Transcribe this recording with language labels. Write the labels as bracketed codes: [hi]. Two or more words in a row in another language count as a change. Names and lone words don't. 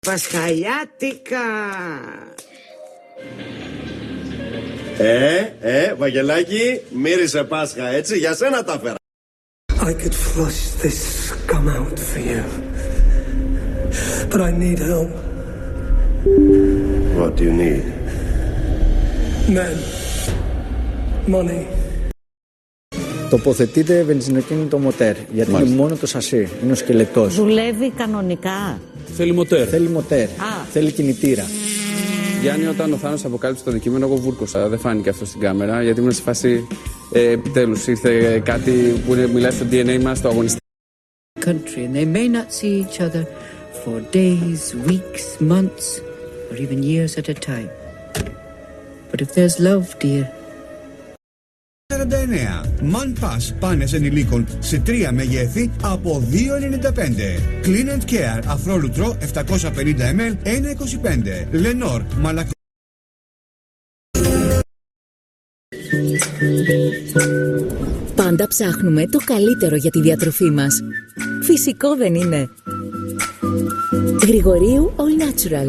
[el] Πασχαλιάτικα. Βαγγελάκη, μύρισε Πάσχα, έτσι, για σένα τα φέρα. [en] I could flush this scum out for you, but I need help. What do you need? Men. Money. [el] Τοποθετείτε βενζινοκίνητο μοτέρ, γιατί είναι μόνο το σασί, είναι ο σκελετός. Δουλεύει κανονικά. Θέλει μοτέρ. Θέλει μοτέρ, θέλει κινητήρα. Γιάννη, όταν ο Θάνος αποκάλυψε το αντικείμενο, εγώ βούρκωσα. Δεν φάνηκε αυτό στην κάμερα, γιατί ήμουν σε φάση. Επιτέλους ήρθε κάτι που μιλάει στο DNA μας, το αγωνιστικό. [en] Country, and they may not see each other for days, weeks, months, or even years at a time. But if there's love, dear. [el] 49. Man Pass πάνες ενηλίκων σε 3 μεγέθη από 2,95. Clean and Care αφρόλουτρο 750 ml 1,25. Lenor μαλακ... Πάντα ψάχνουμε το καλύτερο για τη διατροφή μας. Φυσικό δεν είναι? Γρηγορίου All Natural.